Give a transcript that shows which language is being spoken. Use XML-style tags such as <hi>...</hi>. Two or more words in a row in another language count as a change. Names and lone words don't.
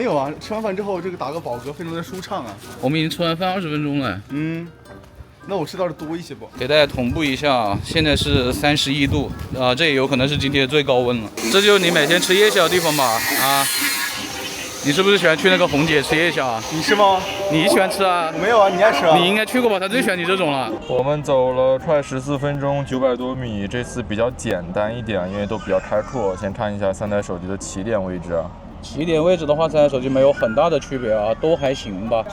<zh>有啊，吃完飯之後這個打個飽嗝，非常的舒暢啊。我們已經吃完飯20分鐘了。那我吃到的多一些不？給大家同步一下啊，現在是31度啊，這也有可能是今天的最高溫了。這就是你每天吃夜宵的地方吧？啊， 你是不是喜欢去那個紅姐吃夜宵啊？你是嗎？你喜歡吃啊？沒有啊，你愛吃啊？你應該去過吧？他最喜歡你這種了。我們走了快14分鐘，900多米，這次比較簡單一點，因為都比較開闊。先看一下3台手機的起點位置啊。起點位置的話，3台手機沒有很大的區別啊，都還行吧。</zh>